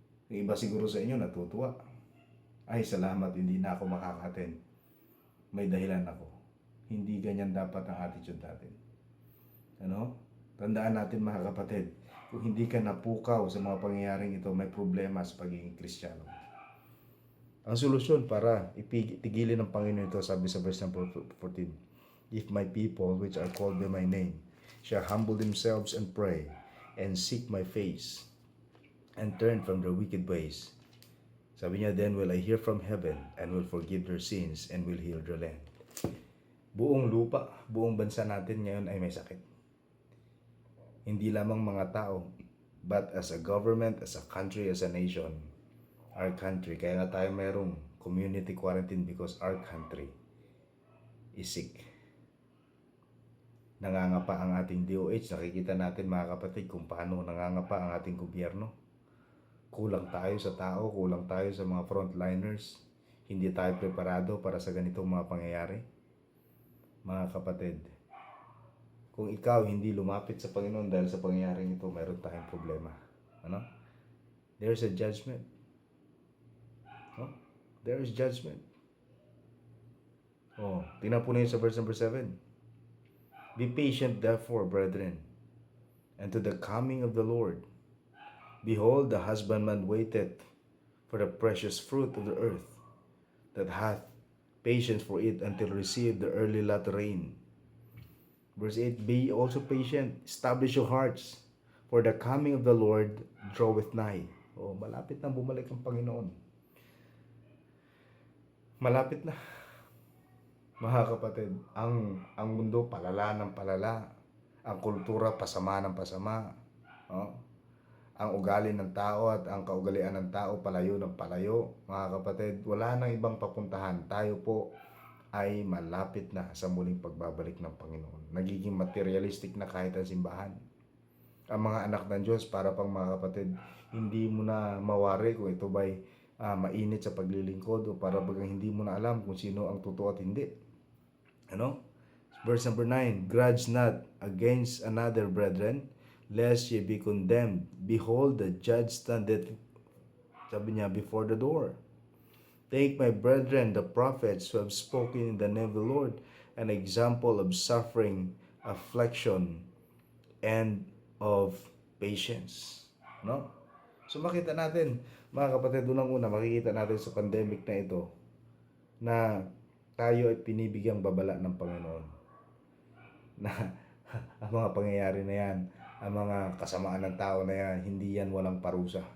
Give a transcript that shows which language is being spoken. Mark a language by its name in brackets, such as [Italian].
[Filipino] Yung iba siguro sa inyo natutuwa. Ay, salamat, hindi na ako makaka-attend. May dahilan ako. Hindi ganyan dapat ang attitude natin. Tandaan natin mga kapatid, kung hindi ka napukaw sa mga pangyayaring ito, may problema sa pagiging Kristiyano. Ang solusyon para itigilin ng Panginoon ito, sabi sa verse 14, [English] if my people which are called by my name shall humble themselves and pray and seek my face and turn from their wicked ways, [Filipino] sabi niya, [English] then will I hear from heaven and will forgive their sins and will heal their land. [Filipino] Buong lupa, buong bansa natin ngayon ay may sakit. Hindi lamang mga tao, [English] but as a government, as a country, as a nation, our country, [Filipino] kaya nga tayo mayroong community quarantine [English] because our country is sick. [Filipino] Nangangapa ang ating DOH. Nakikita natin mga kapatid kung paano nangangapa ang ating gobyerno. Kulang tayo sa tao, kulang tayo sa mga frontliners. Hindi tayo preparado para sa ganitong mga pangyayari. Mga kapatid, kung ikaw hindi lumapit sa Panginoon dahil sa pangyayaring ito, mayroon tayong problema. [English] There's a judgment. There is judgment. [Filipino] Tingnan po na yun sa verse number 7. [English] Be patient therefore, brethren, and to the coming of the Lord. Behold, the husbandman waiteth for the precious fruit of the earth, that hath patience for it until receive the early latter rain. Verse 8, be also patient, establish your hearts, for the coming of the Lord draweth nigh. [Filipino] Oh, malapit na bumalik ang Panginoon. Malapit na. Mga kapatid, ang mundo palala ng palala. Ang kultura pasama ng pasama. Oh? Ang ugali ng tao at ang kaugalian ng tao palayo ng palayo. Mga kapatid, wala nang ibang papuntahan. Tayo po ay malapit na sa muling pagbabalik ng Panginoon. Nagiging materialistic na kahit ang simbahan. Ang mga anak ng Diyos, para pang mga kapatid, hindi mo na mawari kung ito ba'y mainit sa paglilingkod o para bagang hindi mo na alam kung sino ang totoo at hindi. Ano? [English] Verse number 9, grudge not against another, brethren, lest ye be condemned. Behold, the judge standeth, [Filipino] sabi niya, [English] before the door. Take, my brethren, the prophets who have spoken in the name of the Lord, an example of suffering, affliction, and of patience. No? [Filipino] So makita natin, mga kapatid, unang-una, makikita natin sa pandemic na ito na tayo ay pinibigyang babala ng Panginoon. Na ang mga pangyayari na yan, ang mga kasamaan ng tao na yan, hindi yan walang parusa.